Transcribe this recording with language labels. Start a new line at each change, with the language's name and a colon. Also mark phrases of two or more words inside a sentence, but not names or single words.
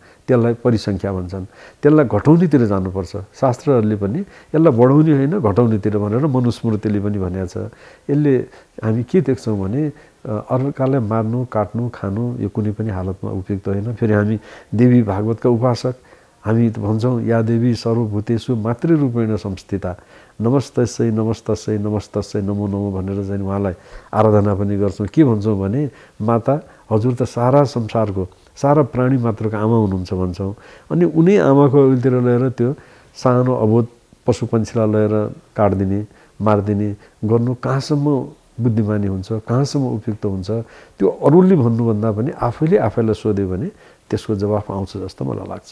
Nepali: त्यसलाई परिसङ्ख्या भन्छन्। त्यसलाई घटाउनेतिर जानुपर्छ। शास्त्रहरूले पनि यसलाई बढाउने होइन घटाउनेतिर भनेर मनुस्मृतिले पनि भनेको छ। यसले हामी के देख्छौँ भने अर्कालाई मार्नु काट्नु खानु यो कुनै पनि हालतमा उपयुक्त होइन। फेरि हामी देवी भागवतका उपासक हामी भन्छौँ
Sanskrit: या देवी सर्वभूतेषु मातृरूपेण संस्थिता नमस्तस्यै नमस्तस्यै नमस्तस्यै नमो नमो
Nepali: भनेर चाहिँ उहाँलाई आराधना पनि गर्छौँ। के भन्छौँ भने माता हजुर त सारा संसारको सारा प्राणी मात्रको आमा हुनुहुन्छ भन्छौँ। अनि उनी आमाको अघिल्तिर लिएर त्यो सानो अबोध पशु पन्छीलाई लिएर काट्दिने मारिदिने गर्नु कहाँसम्म बुद्धिमानी हुन्छ, कहाँसम्म उपयुक्त हुन्छ, त्यो अरूले भन्नुभन्दा पनि आफैले आफैलाई सोध्यो भने त्यसको जवाफ आउँछ जस्तो मलाई लाग्छ।